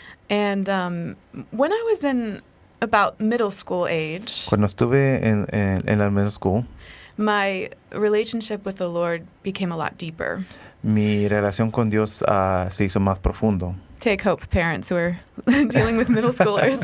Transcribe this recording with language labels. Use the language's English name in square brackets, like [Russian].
[English] And when I was in about middle school age, [Spanish] Cuando estuve en la middle school, [English] my relationship with the Lord became a lot deeper. [Spanish] mi relación con Dios se hizo más profundo. [English] Take hope, parents who are dealing with middle schoolers.